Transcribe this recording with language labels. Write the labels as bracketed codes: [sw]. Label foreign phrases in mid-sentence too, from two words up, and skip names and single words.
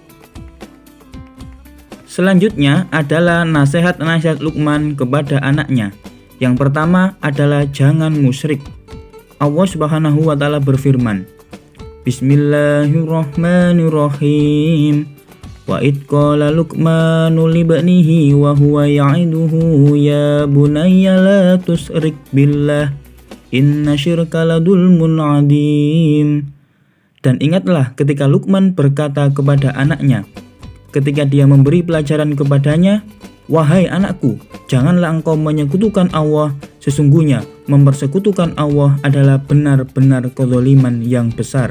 [id] Selanjutnya adalah nasihat-nasihat Luqman kepada anaknya. Yang pertama adalah jangan musyrik. Allah [ar] سبحانه وتعالى [id] berfirman, Bismillahirrahmanirrahim. [ar] وإذ قال لقمان لابنه وهو يعظه يا بني لا تشرك بالله إن الشرك لظلم عظيم. [id] Dan ingatlah ketika Luqman berkata kepada anaknya ketika dia memberi pelajaran kepadanya, "Wahai anakku, janganlah engkau menyekutukan Allah. Sesungguhnya mempersekutukan Allah adalah benar-benar kezaliman yang besar."